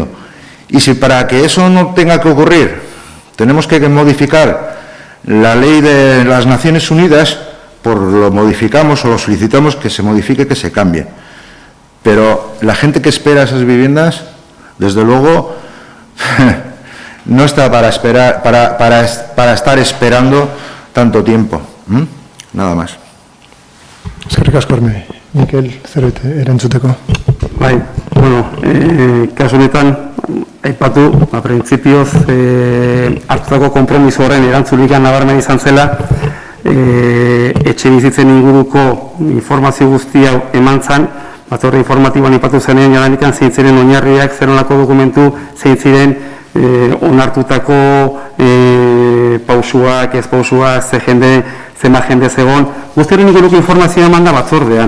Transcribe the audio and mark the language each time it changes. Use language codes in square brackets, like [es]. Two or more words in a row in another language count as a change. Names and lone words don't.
[es] Y si para que eso no tenga que ocurrir tenemos que modificar la ley de las Naciones Unidas, pues lo modificamos o lo solicitamos que se modifique, que se cambie. Pero la gente que espera esas viviendas, desde luego, no está para esperar, para estar esperando tanto tiempo. Nada más. [eu] Eskerrik asko, Arme. Mikel, zerbait erantzuteko. Bai, bueno, kasu honetan, aipatu, printzipioz, hartutako konpromiso horren erantzulikan nabarmen izan zela, etxe bizitzen inguruko informazio guzti hau eman zan, batzorde informatiboan ipatu zenean jadanikan zein ziren oinarriak, zer nolako dokumentu, zein ziren onartutako pausuak, ez pausuak, zema jende zegon, guztiaren inguruko informazioa eman da batzordean.